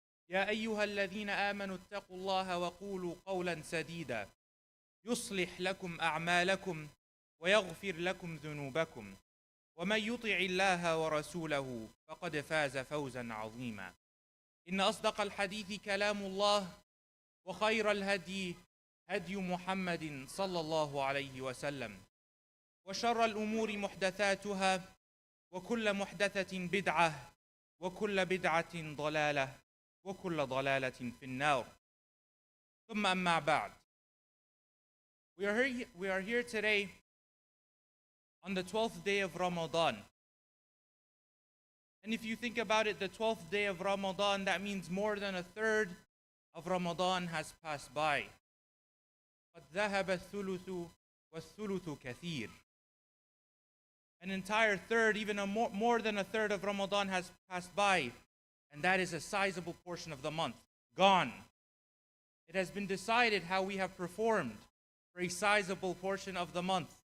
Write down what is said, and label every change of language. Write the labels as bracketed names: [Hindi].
[Arabic] يا أيها الذين آمنوا اتقوا الله وقولوا قولا سديدا يصلح لكم أعمالكم ويغفر لكم ذنوبكم ومن يطع الله ورسوله فقد فاز فوزا عظيما إن أصدق الحديث كلام الله وخير الهدي هدي محمد صلى الله عليه وسلم وشر الأمور محدثاتها وكل محدثة بدعة وكل بدعة ضلالة وكل ضلالة في النار ثم أما بعد. [English] We are here today on the 12th day of Ramadan. And if you think about it, the 12th day of Ramadan, that means more than a third of Ramadan has passed by. [Arabic] قد ذهب الثلث والثلث كثير. [English] An entire third, even more than a third of Ramadan has passed by, and that is a sizable portion of the month, gone. It has been decided how we have performed for a sizable portion of the month.